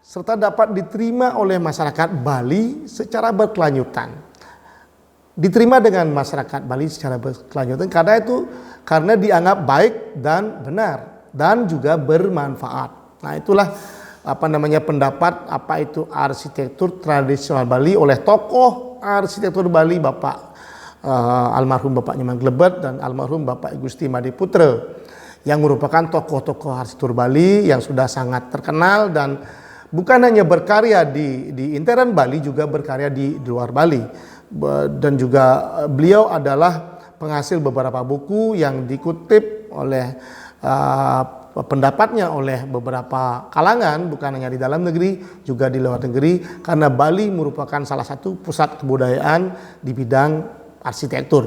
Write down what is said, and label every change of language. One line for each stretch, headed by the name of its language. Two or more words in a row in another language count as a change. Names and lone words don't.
Indonesian: serta dapat diterima oleh masyarakat Bali secara berkelanjutan. Diterima dengan masyarakat Bali secara berkelanjutan karena dianggap baik dan benar dan juga bermanfaat. Nah, itulah pendapat apa itu arsitektur tradisional Bali oleh tokoh arsitektur Bali Bapak almarhum Bapak Nyoman Glebet dan almarhum Bapak Gusti Madiputra, yang merupakan tokoh-tokoh arsitektur Bali yang sudah sangat terkenal dan bukan hanya berkarya di intern Bali, juga berkarya di luar Bali. Dan juga beliau adalah penghasil beberapa buku yang dikutip oleh pendapatnya oleh beberapa kalangan, bukan hanya di dalam negeri, juga di luar negeri, karena Bali merupakan salah satu pusat kebudayaan di bidang arsitektur.